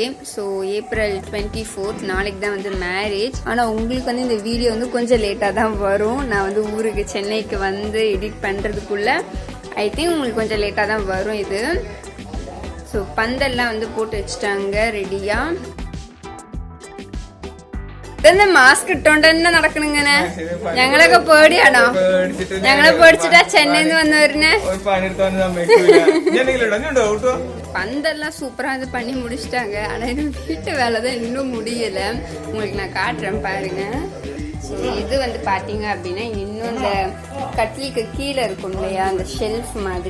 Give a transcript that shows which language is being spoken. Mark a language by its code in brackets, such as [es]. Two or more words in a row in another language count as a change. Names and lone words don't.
[ta] ஸோ April 24th நாளைக்கு தான் வந்து மேரேஜ். ஆனால் உங்களுக்கு வந்து இந்த வீடியோ வந்து கொஞ்சம் லேட்டாக தான் வரும். நான் வந்து ஊருக்கு சென்னைக்கு வந்து எடிட் பண்ணுறதுக்குள்ளே [en] I think [ta] உங்களுக்கு கொஞ்சம் லேட்டாக தான் வரும் இது. ஸோ பந்தல்லாம் வந்து போட்டு வச்சுட்டாங்க ரெடியாக. [ml] മാസ്ക് ഇട്ടോണ്ട് തന്നെ നടക്കണിങ്ങനെ. ഞങ്ങളൊക്കെ പേടിയാണോ? ഞങ്ങളെ പേടിച്ചിട്ടാ ചെന്നൈന്ന് വന്നവരിനെ. [ta] பந்தெல்லாம் சூப்பரா இது பண்ணி முடிச்சிட்டாங்க. ஆனா இது வீட்டு வேலை தான் இன்னும் முடியல. உங்களுக்கு நான் காட்டுறேன் பாருங்க. இது வந்து பாத்தீங்க அப்படின்னா இன்னும் இந்த கட்டிலுக்கு கீழே இருக்கும் இல்லையா அந்த ஷெல்ஃப் மாதிரி.